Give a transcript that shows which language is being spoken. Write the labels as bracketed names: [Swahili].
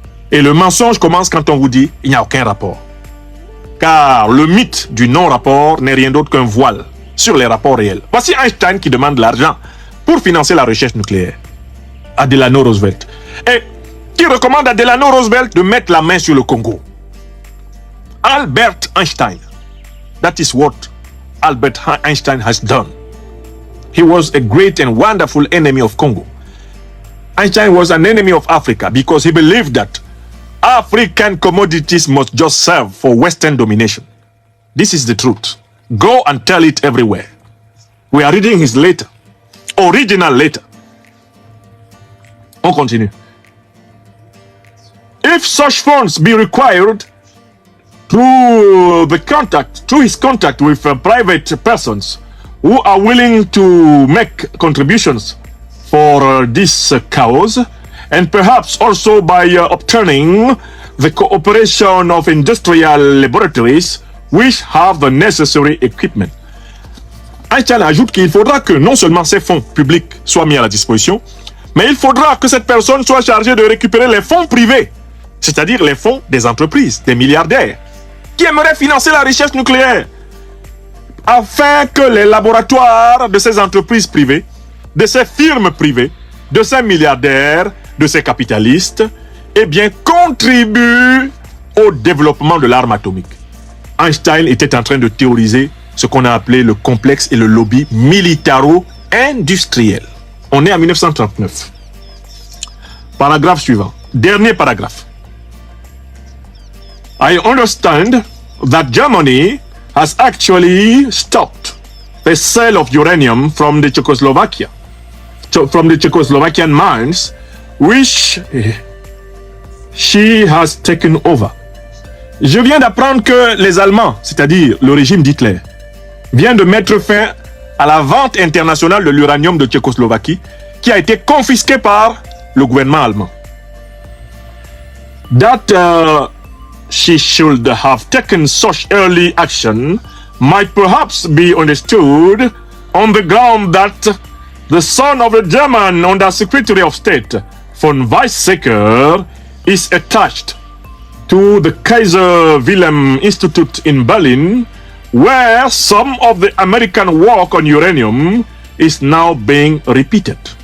[French] Et le mensonge commence quand on vous dit il n'y a aucun rapport. Car le mythe du non-rapport n'est rien d'autre qu'un voile sur les rapports réels. Voici Einstein qui demande de l'argent pour financer la recherche nucléaire à Delano Roosevelt. Et qui recommande à Delano Roosevelt de mettre la main sur le Congo. Albert Einstein. [English] That is what Albert Einstein has done. He was a great and wonderful enemy of Congo. Einstein was an enemy of Africa because he believed that African commodities must just serve for Western domination. This is the truth. Go and tell it everywhere. We are reading his letter. Original letter. [French] On continue. [English] If such funds be required through his contact with private persons who are willing to make contributions for this cause, and perhaps also by obtaining the cooperation of industrial laboratories which have the necessary equipment. [French] Einstein ajoute qu'il faudra que non seulement ces fonds publics soient mis à la disposition, mais il faudra que cette personne soit chargée de récupérer les fonds privés, c'est-à-dire les fonds des entreprises, des milliardaires, qui aimeraient financer la recherche nucléaire, afin que les laboratoires de ces entreprises privées, de ces firmes privées, de ces milliardaires, de ces capitalistes, eh bien, contribuent au développement de l'arme atomique. Einstein était en train de théoriser ce qu'on a appelé le complexe et le lobby militaro-industriel. On est en 1939. Paragraphe suivant. Dernier paragraphe. [English] I understand that Germany has actually stopped the sale of uranium from the Czechoslovakian mines, which she has taken over. [French] Je viens d'apprendre que les Allemands, c'est-à-dire le régime d'Hitler, vient de mettre fin à la vente internationale de l'uranium de Tchécoslovaquie qui a été confisqué par le gouvernement allemand. [English] That she should have taken such early action might perhaps be understood on the ground that the son of the German Undersecretary of State, von Weizsäcker, is attached to the Kaiser Wilhelm Institute in Berlin, where some of the American work on uranium is now being repeated.